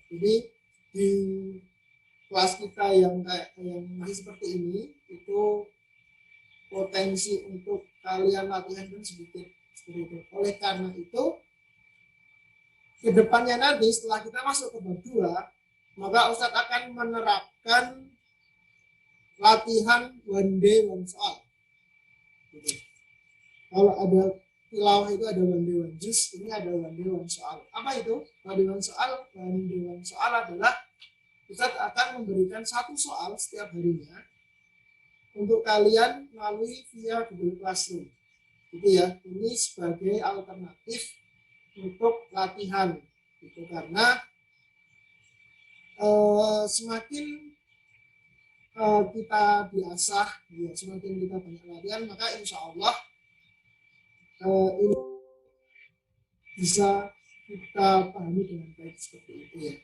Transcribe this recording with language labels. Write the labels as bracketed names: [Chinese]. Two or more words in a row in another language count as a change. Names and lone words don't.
[Indonesian] Jadi di kelas kita yang masih seperti ini itu potensi untuk kalian latihan kan sedikit seperti itu. Oleh karena itu kedepannya nanti setelah kita masuk ke bab 2, maka Ustadz akan menerapkan latihan [English] one day one [Indonesian] soal. Gitu. Kalau ada tilawah itu ada [English] one day one [Indonesian] juz, ini ada [English] one day one [Indonesian] soal. Apa itu? [English] One day one [Indonesian] soal? [English] One day one [Indonesian] soal adalah Ustadz akan memberikan satu soal setiap harinya untuk kalian melalui via Google Classroom. Gitu ya. Ini sebagai alternatif untuk latihan. Gitu. Karena semakin kita biasa, ya, semakin kita banyak latihan, maka [Arabic] insya Allah [Indonesian] ini bisa kita pahami dengan baik seperti itu ya.